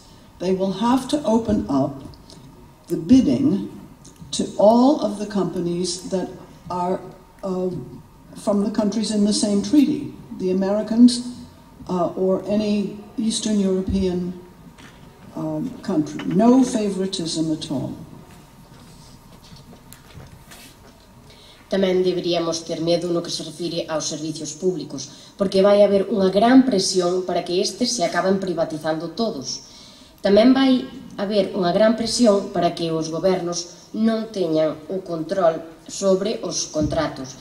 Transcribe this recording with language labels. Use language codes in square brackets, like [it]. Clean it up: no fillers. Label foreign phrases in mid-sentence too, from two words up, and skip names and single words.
[en] They will have to open up the bidding to all of the companies that are from the countries in the same treaty, the Americans, or any Eastern European country. No favoritism at all. [gl] Tamén deberíamos ter medo no que se refire aos servicios públicos, porque vai haber unha gran presión para que estes se acaben privatizando todos. Tamén vai haber unha gran presión para que os gobernos non teñan o control sobre os contratos.